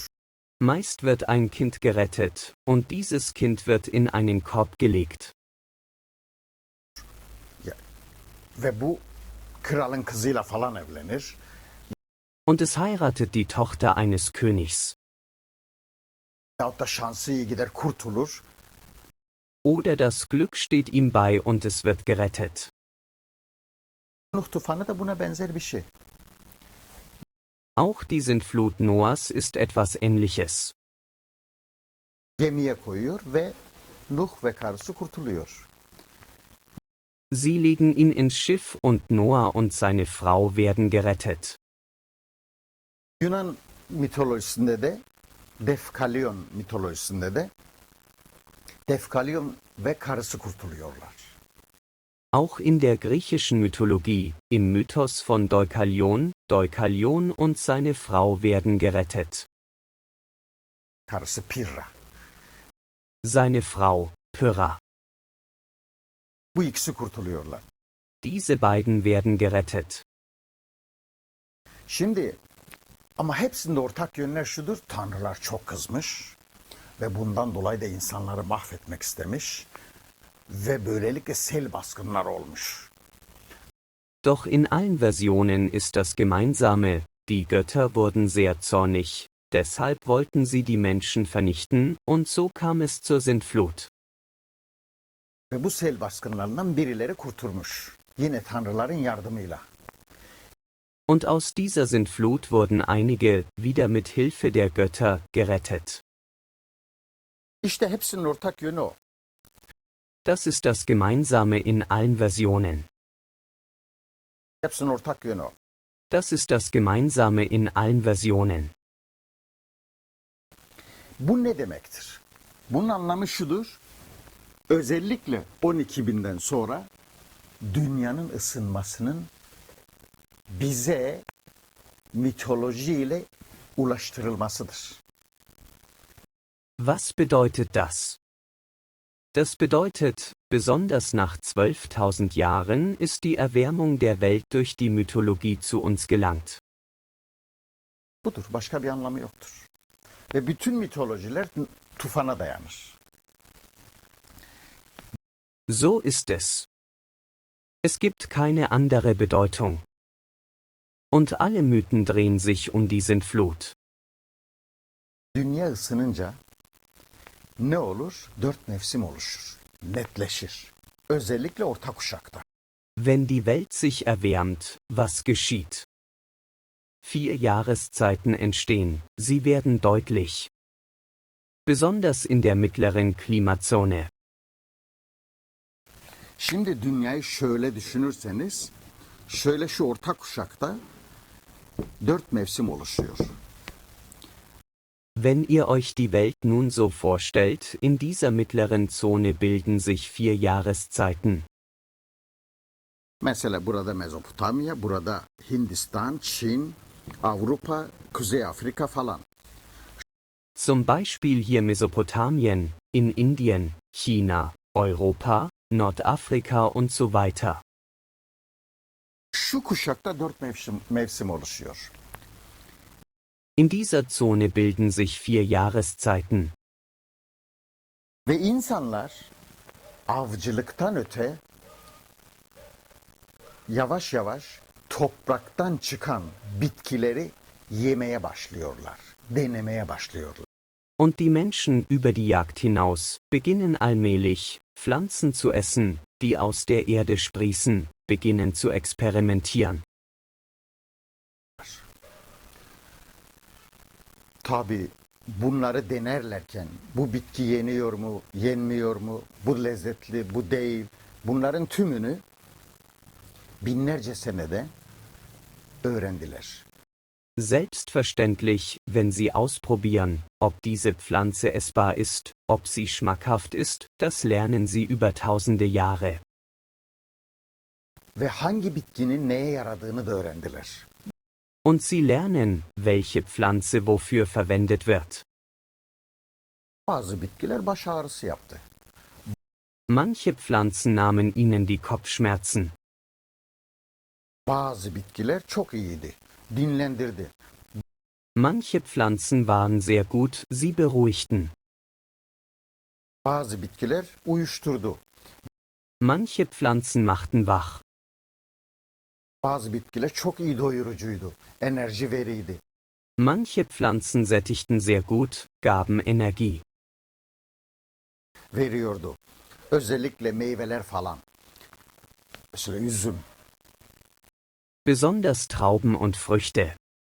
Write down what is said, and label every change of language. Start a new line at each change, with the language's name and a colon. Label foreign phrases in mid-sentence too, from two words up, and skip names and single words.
German: Meist wird ein Kind gerettet, und dieses Kind wird in einen Korb gelegt.
Turkish: Ve bu kralın kızıyla falan evlenir.
German: Und es heiratet die Tochter eines Königs.
Turkish: Yahut da şansı iyi gider kurtulur.
German: Oder das Glück steht ihm bei und es wird gerettet.
Turkish: Nuh tufanı da buna benzer bir şey.
German: Auch die Sintflut Noahs ist etwas Ähnliches.
Turkish: Gemiye koyuyor ve Nuh ve karısı kurtuluyor.
German: Sie legen ihn ins Schiff und Noah und seine Frau werden gerettet.
Turkish: Yunan mitolojisinde de Defkalyon mitolojisinde de Defkalyon ve karısı kurtuluyorlar.
German: Auch in der griechischen Mythologie, im Mythos von Deukalion, Deukalion und seine Frau werden gerettet.
Turkish: Karısı Pirra.
German: Seine Frau, Pyrrha.
Turkish: Bu ikisi kurtuluyorlar.
German: Diese beiden werden gerettet.
Turkish: Şimdi ama hepsinde ortak yönler şudur. Tanrılar çok kızmış ve bundan dolayı da insanları mahvetmek istemiş ve böylelikle sel baskınları olmuş.
German: Doch in allen Versionen ist das Gemeinsame, die Götter wurden sehr zornig, deshalb wollten sie die Menschen vernichten, und so kam es zur Sintflut.
Turkish: Ve bu sel baskınlarından birileri kurtulmuş. Yine tanrıların yardımıyla.
German: Und aus dieser Sintflut wurden einige, wieder mit Hilfe der Götter, gerettet.
Turkish: İşte hepsinin ortak yönü o.
German: Das ist das Gemeinsame in allen Versionen.
Turkish: Hepsinin ortak yönü o.
German: Das ist das Gemeinsame in allen Versionen.
Turkish: Bu ne demektir? Bunun anlamı şudur. Özellikle 12.000'den sonra dünyanın ısınmasının bize mitolojiyle ulaştırılmasıdır.
German: Was bedeutet das? Das bedeutet, besonders nach 12.000 Jahren ist die Erwärmung der Welt durch die Mythologie zu uns gelangt.
Turkish: Budur. Başka bir anlamı yoktur. Ve bütün mitolojiler tufana dayanır.
German: So ist es. Es gibt keine andere Bedeutung. Und alle Mythen drehen sich um die Sintflut.
Turkish: Dünya ısınınca ne olur? 4 mevsim oluşur. Netleşir. Özellikle orta kuşakta.
German: Wenn die Welt sich erwärmt, was geschieht? 4 Jahreszeiten entstehen, sie werden deutlich. Besonders in der mittleren Klimazone.
Turkish: Şimdi dünyayı şöyle düşünürseniz, şöyle şu orta kuşakta 4 mevsim oluşuyor.
German: Wenn ihr euch die Welt nun so vorstellt, in dieser mittleren Zone bilden sich 4 Jahreszeiten.
Turkish: Mesela burada Mezopotamya, burada Hindistan, Çin, Avrupa, Kuzey Afrika falan.
German: Zum Beispiel hier Mesopotamien, in Indien, China, Europa, Nordafrika und so weiter.
Turkish: Şu kuşakta 4 mevsim oluşuyor.
German: In dieser Zone bilden sich 4 Jahreszeiten.
Turkish: Ve insanlar avcılıktan öte yavaş yavaş topraktan çıkan bitkileri yemeye başlıyorlar, denemeye başlıyorlar.
German: Und die Menschen über die Jagd hinaus beginnen allmählich, Pflanzen zu essen, die aus der Erde sprießen, beginnen zu experimentieren.
Turkish: Tabii bunları denerlerken bu bitki yeniyor mu, yenmiyor mu, bu lezzetli, bu değil. Bunların tümünü binlerce senede öğrendiler.
German: Selbstverständlich, wenn sie ausprobieren, ob diese Pflanze essbar ist, ob sie schmackhaft ist, das lernen sie über tausende Jahre.
Turkish: Ve hangi bitkinin neye yaradığını da öğrendiler.
German: Und sie lernen, welche Pflanze wofür verwendet wird.
Turkish: Bazı bitkiler baş ağrısı yaptı.
German: Manche Pflanzen nahmen ihnen die Kopfschmerzen.
Turkish: Bazı bitkiler çok iyiydi, dinlendirdi.
German: Manche Pflanzen waren sehr gut, sie beruhigten.
Turkish: Bazı bitkiler uyuşturdu.
German: Manche Pflanzen machten wach.
Turkish: Bazı bitkiler çok iyi doyurucuydu, enerji veriydi.
German: Manche Pflanzen sättigten sehr gut, gaben Energie.
Turkish: Veriyordu. Özellikle meyveler falan. Mesela üzüm.
German: Besonders Trauben und Früchte.